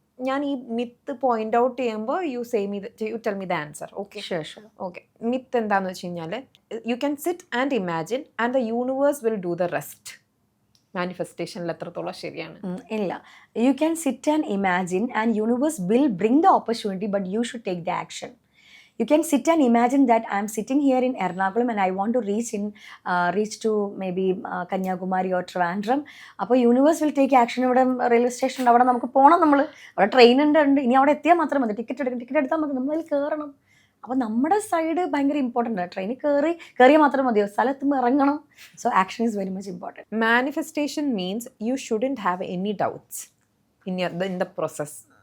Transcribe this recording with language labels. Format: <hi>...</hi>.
<ml>ഞാൻ ഈ myth point out ചെയ്യുമ്പോൾ</ml> <en>You tell me the answer.</en> <ml>Okay, okay. Myth എന്താന്ന് വെച്ച് കഴിഞ്ഞാൽ</ml> <en>You can sit and imagine and the universe will do the rest.</en> <ml>മാനിഫെസ്റ്റേഷനിൽ എത്രത്തോളം ശരിയാണ്?</ml> <en>ഇല്ല, you can sit and imagine and universe will bring the opportunity but you should take the action. You can sit and imagine that I am sitting here in Ernakulam and I want to reach to maybe Kanyakumari or Trivandrum. അപ്പോൾ universe will take action.</en> <ml>ഇവിടെ railway സ്റ്റേഷനിൽ അവിടെ നമുക്ക് പോകണം, നമ്മൾ അവിടെ train ഉണ്ട്, ഇനി അവിടെ എത്തിയാൽ മാത്രം മതി, ടിക്കറ്റ് എടുത്താൽ മതി, നമ്മൾ അതിൽ കയറണം. അപ്പോൾ നമ്മുടെ സൈഡ് ഭയങ്കര ഇമ്പോർട്ടൻ്റ് ആണ്. ട്രെയിനിൽ കയറിയാൽ മാത്രം മതിയോ, സ്ഥലത്തുമ്പോൾ ഇറങ്ങണം.</ml> <en>So action is very much important. Manifestation means you shouldn't have any doubts in the process.</en>